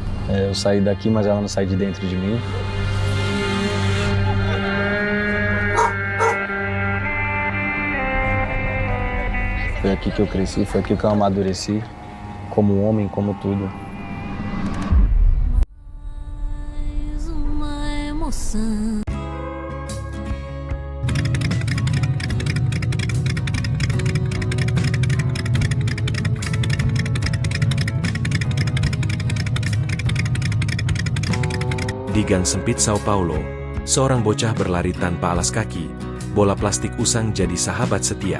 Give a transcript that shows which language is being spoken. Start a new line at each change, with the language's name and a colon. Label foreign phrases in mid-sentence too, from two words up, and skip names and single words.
Portuguese: Eu saí daqui, mas ela não sai de dentro de mim. Foi aqui que eu cresci, foi aqui que eu amadureci, como homem, como tudo. Mais uma emoção.
Indonesian: Di gang sempit Sao Paulo, seorang bocah berlari tanpa alas kaki, bola plastik usang jadi sahabat setia.